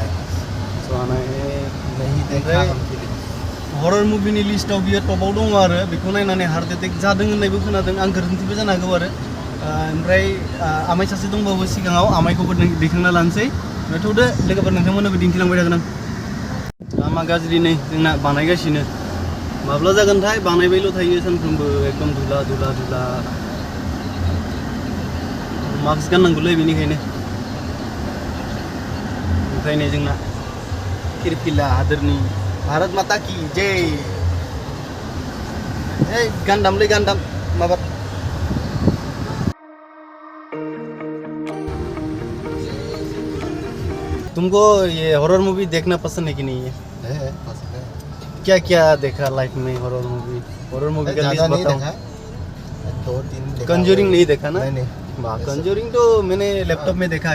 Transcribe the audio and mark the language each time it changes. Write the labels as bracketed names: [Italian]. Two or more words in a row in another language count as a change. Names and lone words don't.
[Bodo] हरर मुभिनि लिस्टआव बियो टपाव दङ आरो बेखौ नायनानै [English] heart attack [Bodo] जादों होननायबो खोनादों आं गोरोन्थिबो जानो हागौ आरो ओमफ्राय आमाय सासे दंबावो सिगाङाव आमायखौबो दैखांना लानोसै थौदो लोगोफोर नोंथांमोननोबो दिन्थिलांबाय थागोन आं लामा गाज्रि नै जोंना बानायगासिनो माब्ला जागोनथाय बानायबायल' थायो सानफ्रोमबो एकदम धुला मास्क गाननांगौलै बेनिखायनो ओमफ्राय नै जोंना किरपिला हादोरनि [Hindi] भारत माता की जय [Bodo] गान्दामलै गान्दाम माबा [Hindi] तुमको ये [English] horror movie [Hindi] देखना पसंद है कि नहीं है पसंद है क्या क्या देखा लाइफ में [English] horror movie [Hindi] का लिस्ट बताओ 2-3 कंजूरिंग नहीं देखा ना नहीं कंजूरिंग तो मैंने लैपटॉप में देखा